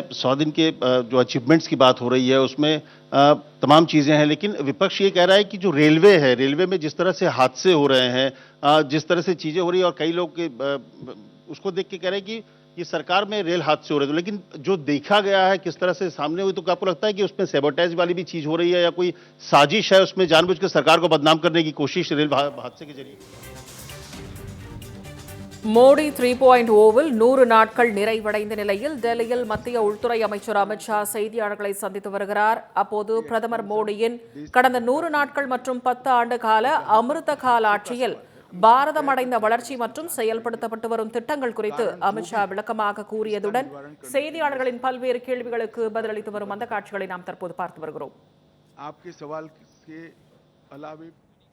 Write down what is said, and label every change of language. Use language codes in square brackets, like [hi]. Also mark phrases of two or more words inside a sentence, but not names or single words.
[hi] 100 दिन के जो अचीवमेंट्स की बात हो रही है, उसमें तमाम चीज़ें हैं, लेकिन विपक्ष ये कह रहा है कि जो रेलवे है, रेलवे में जिस तरह से हादसे हो रहे हैं, जिस तरह से चीज़ें हो रही है, और कई लोग उसको देख के कह रहे हैं कि ये सरकार में रेल हादसे हो रहे थे, लेकिन जो देखा गया है किस तरह से सामने हुई, तो क्या आपको लगता है कि उसमें सैबोटेज वाली भी चीज़ हो रही है, या कोई साजिश है उसमें जानबूझ के सरकार को बदनाम करने की कोशिश रेल हादसे के जरिए? [ta] மோடி 3.0வில் 100 நாட்கள் நிறைவடைந்த நிலையில் டெல்லியில் மத்திய உள்துறை அமைச்சர் அமித்ஷா செய்தியாளர்களை சந்தித்து வருகிறார். அப்போது பிரதமர் மோடியின் கடந்த 100 நாட்கள் மற்றும் 10 ஆண்டு கால அமிர்த கால ஆட்சியில் பாரதம் அடைந்த வளர்ச்சி மற்றும் செயல்படுத்தப்பட்டு வரும் திட்டங்கள் குறித்து அமித்ஷா விளக்கமாக கூறியதுடன் செய்தியாளர்களின் பல்வேறு கேள்விகளுக்கு பதிலளித்து வரும் அந்த காட்சிகளை நாம் தற்போது பார்த்து வருகிறோம். [hi] आपके सवाल के अलावे